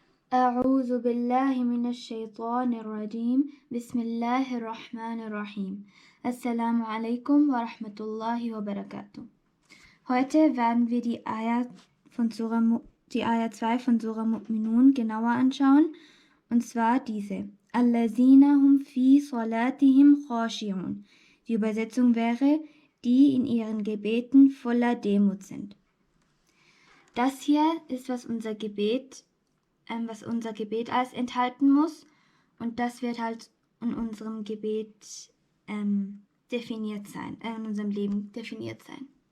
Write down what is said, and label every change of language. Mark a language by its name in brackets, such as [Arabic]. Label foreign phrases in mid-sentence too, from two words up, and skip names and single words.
[Arabic] أعوذ بالله من الشيطان الرجيم بسم الله الرحمن الرحيم السلام عليكم ورحمة الله وبركاته. [German] Heute werden wir die Ayah 2 von Surah Mu'minun genauer anschauen, und zwar diese. [Arabic] الذين هم في صلاتهم خاشعون. [German] Die Übersetzung wäre, die in ihren Gebeten voller Demut sind. Das hier ist, was unser Gebet alles enthalten muss, und das wird halt in unserem Gebet definiert sein, in unserem Leben definiert sein.